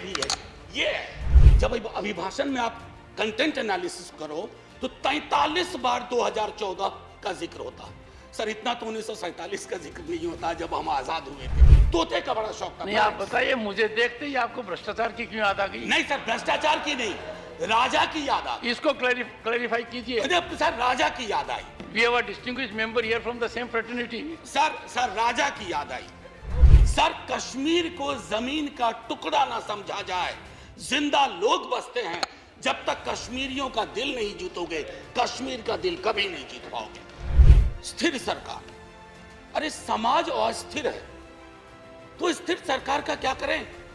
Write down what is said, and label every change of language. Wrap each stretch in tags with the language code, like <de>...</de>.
<hi>ये भी है, ये है। जब अभिभाषण में आप कंटेंट एनालिसिस करो तो 43 बार 2014 का जिक्र होता है। सर इतना तो 1947 का जिक्र नहीं होता जब हम आजाद हुए थे। तोते का बड़ा शौक था। नहीं, आप बताइए, मुझे देखते ही आपको भ्रष्टाचार की क्यों याद आ गई? नहीं सर, भ्रष्टाचार की नहीं, राजा की याद आ गई। इसको क्लैरिफाई कीजिए। सर राजा की याद आई।</hi> <en>We have a distinguished member here from the same fraternity.</en> <hi>Sir राजा की याद आई। सर कश्मीर को जमीन का टुकड़ा ना समझा जाए। जिंदा लोग बसते हैं। जब तक कश्मीरियों का दिल नहीं जीतोगे, कश्मीर का दिल कभी नहीं जीत पाओगे। स्थिर सरकार, अरे समाज अस्थिर है तो स्थिर सरकार का क्या करें?</hi>